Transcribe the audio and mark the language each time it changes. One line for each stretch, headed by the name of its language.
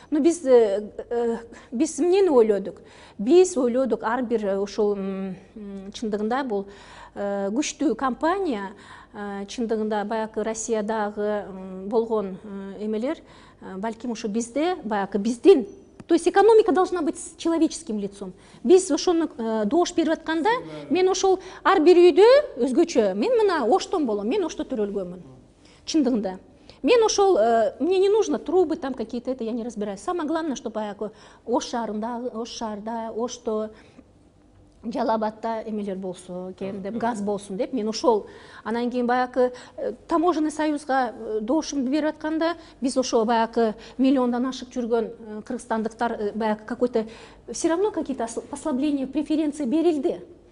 Kyrgyz: Но биз эмнени ойлодук? Биз ойлодук ар бир ошол чындыгында бул күчтүү компания, чындыгында баягы Россиядагы болгон эмелер, балким ушу бизде баягы биздин,
Russian: то есть экономика должна быть с человеческим лицом.
Kyrgyz: Биз ошону доош берип атканда, мен ошол ар бир үйдө өзгөчө, мен мына оштон болом, мен ошто төрөлгөнмүн. Чындыгында мен ошол,
Russian: мне не нужно трубы там какие-то, это я не разбираюсь. Самое главное, что
Kyrgyz: баягы Ош шаарда, Ошто, Жалабатта эмелер болсо экен деп, газ болсун деп, мен ошол анан кийин баягы
Russian: таможенный союзга
Kyrgyz: доошумду берип атканда, биз ошо баягы миллиондан ашык жүргөн кыргызстандыктар баягы
Russian: какой-то все равно какие-то послабления, преференции
Kyrgyz: берилди.